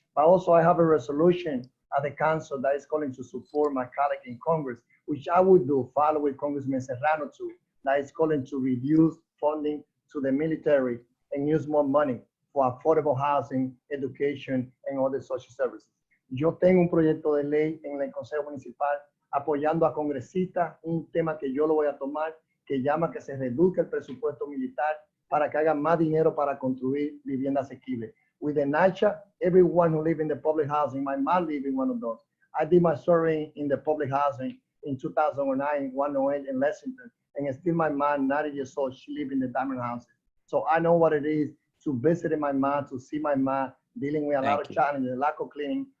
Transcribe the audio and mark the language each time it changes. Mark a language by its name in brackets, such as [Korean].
[English] But also I have a resolution at the council that is calling to support my colleague in Congress, which I would do, follow with Congressman Serrano too, that is calling to reduce funding to the military and use more money for affordable housing, education, and other social services. [Spanish] Yo tengo un proyecto de ley en el Consejo Municipal apoyando a congresistas, un tema que yo lo voy a tomar, que llama que se reduzca el presupuesto militar para que hagan más dinero para construir vivienda asequible. [English] With the NYCHA, everyone who live in the public housing, my mom live in one of those. I did my survey in the public housing in 2009, 108 in Lexington, and still my mom, 90 years old, she live in the diamond houses. So I know what it is to visit my mom, to see my mom dealing with a lot of challenges, lack of cleaning.